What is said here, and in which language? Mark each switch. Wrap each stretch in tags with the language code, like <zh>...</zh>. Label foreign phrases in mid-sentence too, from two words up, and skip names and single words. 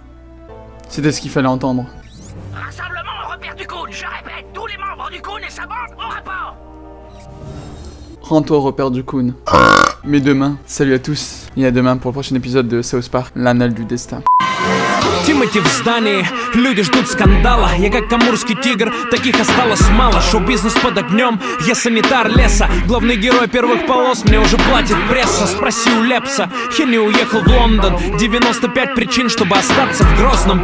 <fr>C'était ce qu'il fallait entendre. Rassemblement au repère du Coon. Je répète, tous les membres du Coon et sa bande au rapport. Rends-toi au repère du Coon. Mais demain, salut à tous. Et à demain pour le prochain épisode de South Park, l'Annale du Destin.</fr> <ru>Tim Тимати в здании, люди ждут скандала. Я как амурский тигр, таких осталось мало. Шоу-бизнес под огнем, я санитар леса. Главный герой первых полос, мне уже платит пресса. Спроси у Лепса, я не уехал в Лондон. 95 причин, чтобы остаться в Грозном.</ru>